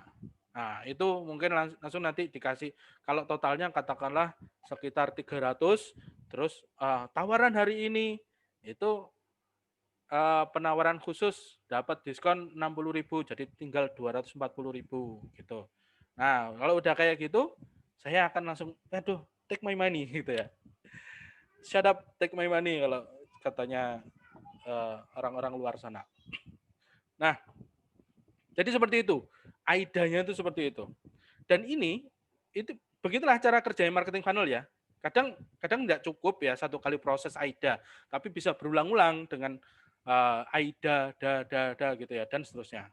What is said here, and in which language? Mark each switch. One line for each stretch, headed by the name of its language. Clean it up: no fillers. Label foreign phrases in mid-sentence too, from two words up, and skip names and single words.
Indonesian: Nah, itu mungkin langsung nanti dikasih kalau totalnya katakanlah sekitar 300, terus tawaran hari ini itu penawaran khusus dapat diskon 60.000 jadi tinggal 240.000 gitu. Nah, kalau udah kayak gitu, saya akan langsung aduh,
English: take my money
Indonesian: gitu ya.
English: Shut up, take my money
Indonesian: kalau katanya orang-orang luar sana. Nah, jadi seperti itu. Aidanya itu seperti itu. Dan itu begitulah cara kerja
English: marketing funnel
Indonesian: ya. Kadang nggak cukup ya satu kali proses AIDA, tapi bisa berulang-ulang dengan AIDA, gitu ya, dan seterusnya.